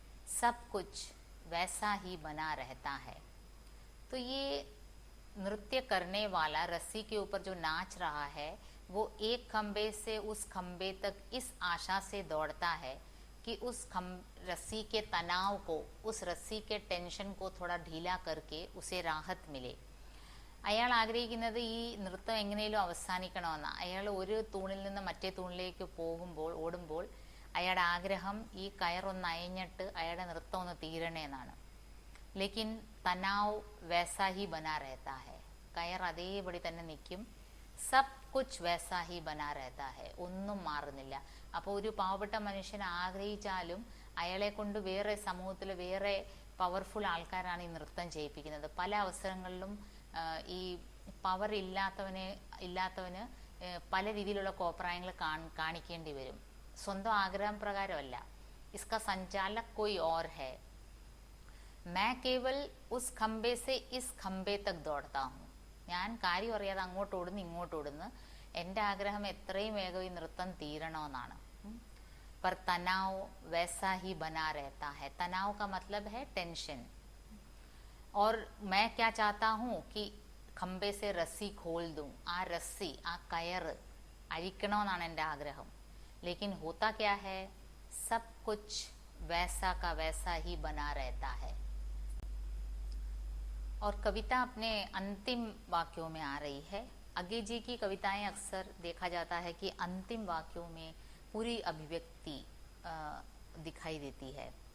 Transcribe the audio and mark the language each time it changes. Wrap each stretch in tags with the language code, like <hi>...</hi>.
<hi>सब कुछ वैसा ही बना रहता है. तो ये नृत्य करने वाला रस्सी के ऊपर जो नाच रहा है, वो एक खम्भे से उस खम्भे तक इस आशा से दौड़ता है कि उस रस्सी के तनाव को, उस रस्सी के टेंशन को थोड़ा ढीला करके उसे राहत मिले.</hi> <ml>അയാൾ ആഗ്രഹിക്കുന്നത് ഈ നൃത്തം എങ്ങനെയും അവസാനിക്കണമെന്നാണ്. അയാൾ ഒരു തൂണിൽ നിന്ന് മറ്റേ തൂണിലേക്ക് ഓടുമ്പോൾ അയാളുടെ ആഗ്രഹം ഈ കയറൊന്ന് അയഞ്ഞിട്ട് അയാളുടെ നൃത്തം ഒന്ന് തീരണേന്നാണ്.</ml> <hi>ലേക്കിൻ തനാവ് വൈസാ ഹി ബനാ രഹതാ ഹെ.</hi> <ml>കയർ അതേപടി തന്നെ നിൽക്കും.</ml> <hi>സബ് കുച്ച് വൈസാ ഹി ബനാ രഹതാ ഹെ.</hi> <ml>ഒന്നും മാറുന്നില്ല. അപ്പോൾ ഒരു പാവപ്പെട്ട മനുഷ്യൻ ആഗ്രഹിച്ചാലും അയാളെ കൊണ്ട് വേറെ സമൂഹത്തിൽ വേറെ പവർഫുൾ ആൾക്കാരാണ് ഈ നൃത്തം ചെയ്യിപ്പിക്കുന്നത്. പല അവസരങ്ങളിലും ഈ പവർ ഇല്ലാത്തവന് പല രീതിയിലുള്ള കോപ്രായങ്ങൾ കാണിക്കേണ്ടി വരും. സ്വന്തം ആഗ്രഹം പ്രകാരമല്ല.</ml> <hi>इसका संचालक कोई और है. मैं केवल उस खम्भे से इस खम्भे तक दौड़ता हूँ.</hi> <ml>ഞാൻ കാര്യം അറിയാതെ അങ്ങോട്ട് ഓടുന്നു ഇങ്ങോട്ട് ഓടുന്നു. എൻ്റെ ആഗ്രഹം എത്രയും വേഗം ഈ നൃത്തം തീരണമെന്നാണ്.</ml> <hi>पर तनाव वैसा ही बना रहता है. तनाव का मतलब है टेंशन. और मैं क्या चाहता हूँ कि खम्भे से रस्सी खोल दूँ.</hi> <ml>ആ रस्सी, ആ കയർ അഴിക്കണമെന്നാണ് എൻ്റെ ആഗ്രഹം.</ml> <hi>लेकिन होता क्या है, सब कुछ वैसा का वैसा ही बना रहता है. और कविता अपने अंतिम वाक्यों में आ रही है. अज्ञे जी की कविताएं अक्सर देखा जाता है कि अंतिम वाक्यों में पूरी अभिव्यक्ति दिखाई देती है.</hi>